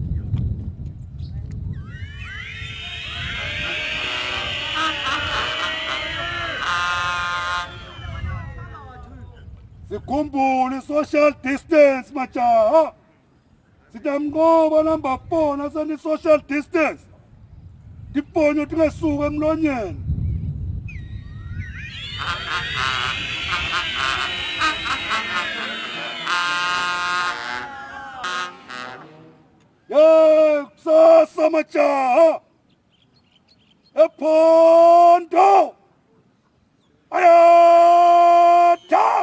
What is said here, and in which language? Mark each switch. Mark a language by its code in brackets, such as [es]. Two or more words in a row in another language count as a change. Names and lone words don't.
[ss] sikhumbule [en] social distance [ss] majaha sitamnqoba number 4 nasani [en] social distance [ss] diponyo tingesuka emlonyeni kusasa majaha ephondo ayatha